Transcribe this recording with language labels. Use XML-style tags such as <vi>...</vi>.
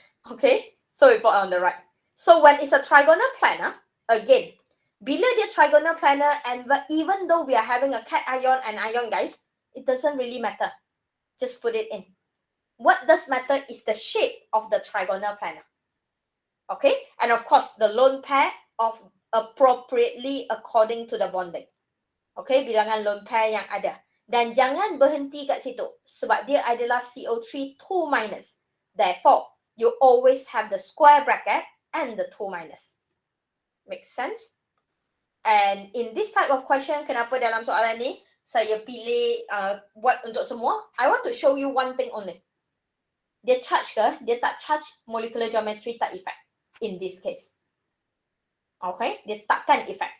<en>Okay, so we put on the right. So, when it's a trigonal planar, again,</en> <ms>bila dia</ms> <en>trigonal planar and even though we are having a cation and ion, guys, it doesn't really matter. Just put it in. What does matter is the shape of the trigonal planar. Okay, and of course, the lone pair of appropriately according to the bonding.</en> <ms>Okay, bilangan lone pair yang ada. Dan jangan berhenti kat situ sebab dia adalah CO3 2-.</ms> <en>Therefore, you always have the square bracket and the 2-. Make sense? And in this type of question,</en> <ms>kenapa dalam soalan ni saya pilih buat untuk semua?</ms> <en>I want to show you one thing only.</en> <ms>Dia charge ke? Dia tak charge, molecular geometry tak effect.</ms> <en>In this case.</en> <ms>Okay? Dia takkan effect.</ms>